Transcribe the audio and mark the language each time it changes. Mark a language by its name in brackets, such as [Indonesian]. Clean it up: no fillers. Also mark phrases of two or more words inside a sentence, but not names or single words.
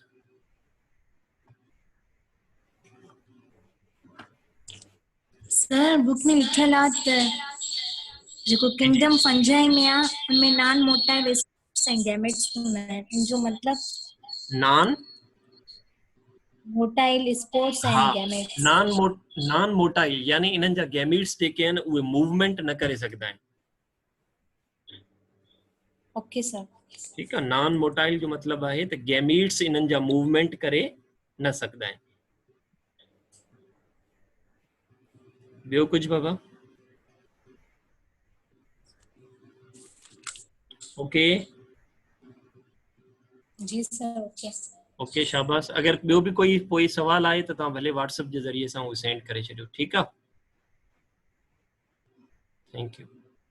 [Hindi] सर बुक में लिखल है जो [English] kingdom Fungi [Hindi] में आ, उनमें [English] non motile gametes [Hindi] हैं, जो मतलब [English] नॉन motile spores and हाँ, गैमेट्स। non motile [Sindhi] यानी इन्हनि जा गैमेट्स जेके आहिनि उहे मूवमेंट न करे सघंदा आहिनि। [English] Okay sir. [Hindi] ठीक है, [English] non motile [Sindhi] जो मतलब है तो गैमेट्स इन्हनि जा मूवमेंट करे न सघंदा आहिनि। ॿियो कुछ बाबा? [English] ओके [Hindi] जी [English] sir. Okay [Sindhi] ओके, शाबाश। अगर ॿियो भी कोई सवाल आए तो तव्हां भले व्हाट्सएप के जरिए सां उहो सेंड करे छॾियो। [Hindi] ठीक है, [English] thank you.